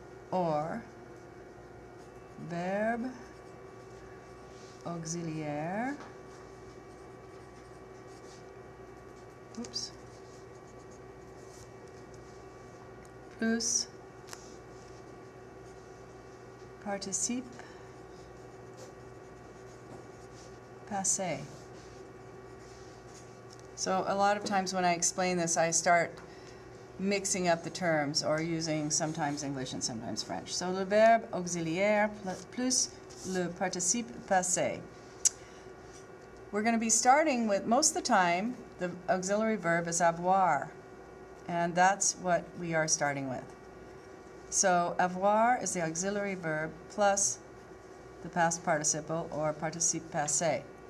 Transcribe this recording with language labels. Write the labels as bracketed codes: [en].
[en] Or verb [fr] auxiliaire, plus participe passé. [en] So a lot of times when I explain this, I start mixing up the terms or using sometimes English and sometimes French. [fr] So le verbe auxiliaire plus le participe passé. [en] We're going to be starting with, most of the time, the auxiliary verb is avoir, and that's what we are starting with. So avoir is the auxiliary verb plus the past participle or participe passé.